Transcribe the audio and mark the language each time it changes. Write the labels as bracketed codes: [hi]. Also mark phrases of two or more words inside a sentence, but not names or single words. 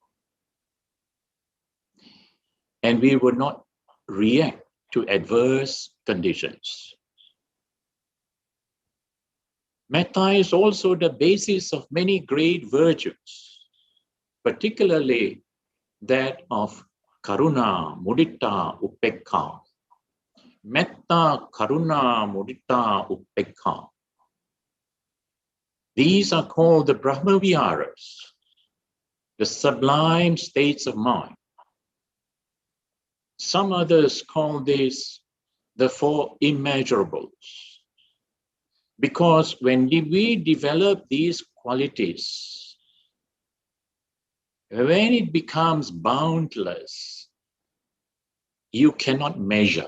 [en] And we will not react to adverse conditions. Metta is also the basis of many great virtues, particularly that of [pi] karuna, mudita, upekkha. Metta, karuna, mudita, upekkha. [en] These are called the Brahma Viharas, the sublime states of mind. Some others call this the Four Immeasurables. Because when we develop these qualities, when it becomes boundless, you cannot measure.